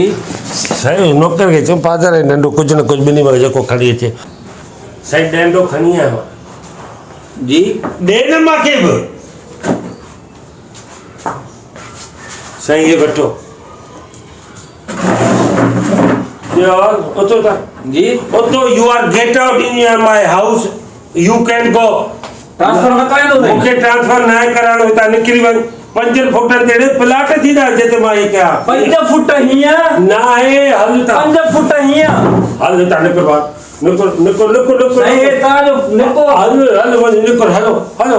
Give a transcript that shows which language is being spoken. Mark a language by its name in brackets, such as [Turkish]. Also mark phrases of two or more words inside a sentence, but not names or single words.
[Sindhi] साईं नौकर खे चऊं पादर ऐं ॾंडो कुझु न कुझु ॿिन्ही में जेको खणी अचे साईं ॾंडो खणी आयो मां जी ॾे न मूंखे बि साईं इहे वठो उतो था जी [English] उतो you are get out in my house you can go [Sindhi] ट्रांसफर न कराईंदो साईं मूंखे ट्रांसफर न आहे कराइणो हितां निकिरी वञ 5 फुटनि ते अहिड़े प्लाट थींदा जिते मां इहे कयां 5 फुट हीअं न आहे हल था 5 फुट हीअं हल हितां निकिर बाहर निकिर साईं तव्हांजो निको हल हल वञ निकिर हलो हलो